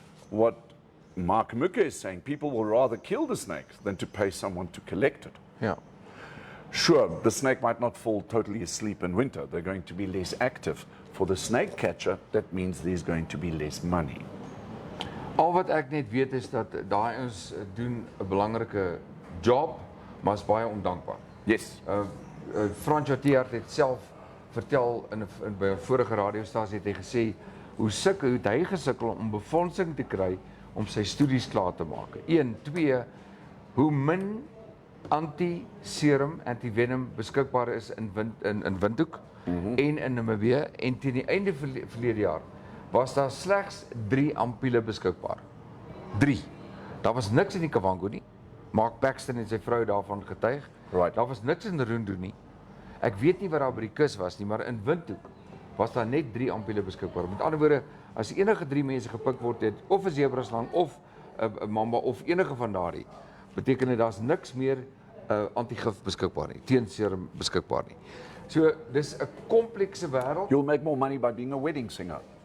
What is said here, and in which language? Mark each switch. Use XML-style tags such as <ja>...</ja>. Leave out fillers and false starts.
<en>What Mark Mukke is saying, people will rather kill the snake than to pay someone to collect it.</en> <af>Ja.</af> <en>Sure, the snake might not fall totally asleep in winter. They're going to be less active. For the snake catcher, that means there's going to be less money.</en> <af>Al wat ek net weet is dat daai ons doen 'n belangrike job, maar is baie ondankbaar.</af> <en>Yes.</en> <af>Frans Jatiert het self vertel by 'n vorige radiostasie het hy gesê hoe het hy gesukkel om befondsing te kry om sy studies klaar te maak. 1, 2, hoe min anti-serum, anti-venom beskikbaar is in Windhoek en in Namibië en teen die einde verlede jaar was daar slegs 3 ampulle beskikbaar. 3. Daar was niks in die Kavango nie. Mark Paxton en sy vrou daarvan getuig.</af> <en>Right.</en> <af>Daar was niks in Rundu nie. Ek weet nie wat daar by die kus was nie, maar in Windhoek was daar net 3 ampulle beskikbaar. Met ander woorde, as enige 3 mense gepik word het, of 'n sebraslang of 'n mamba of enige van daardie, beteken dit daar's niks meer antigif beskikbaar nie, teen serum beskikbaar nie. So dis 'n komplekse wêreld.</af> <en>You'll make more money by being a wedding singer.</en>